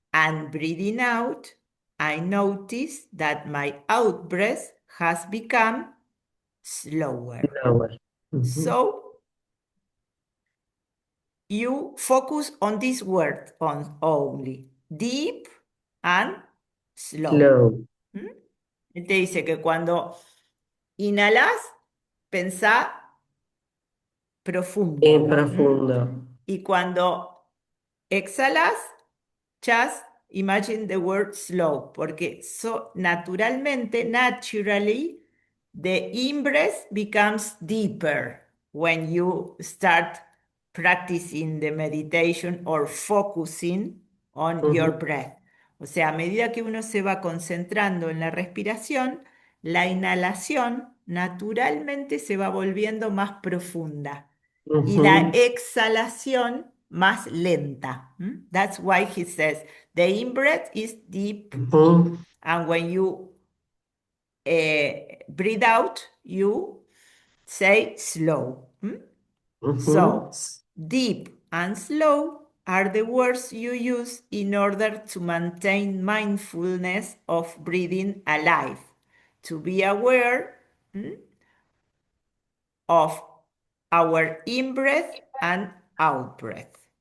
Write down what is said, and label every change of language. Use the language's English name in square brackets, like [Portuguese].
[English] And breathing out, I notice that my out breath has become slower. Lower. Ujú. So you focus on this word only, deep and slow. Slow. [Spanish] Él te dice que cuando inhalas, pensá profundo. En profundo. Y cuando exhalas, [English] just imagine the word slow, [Spanish] porque [English] naturally, the in-breath becomes deeper when you start practicing the meditation or focusing on your breath. [Spanish] O sea, a medida que uno se va concentrando en la respiración, la inhalación naturalmente se va volviendo más profunda y la exhalación más lenta. [English] That's why he says the in-breath is deep, and when you breathe out, you say slow. So, deep and slow are the words you use in order to maintain mindfulness of breathing alive, to be aware of our in-breath and out-breath.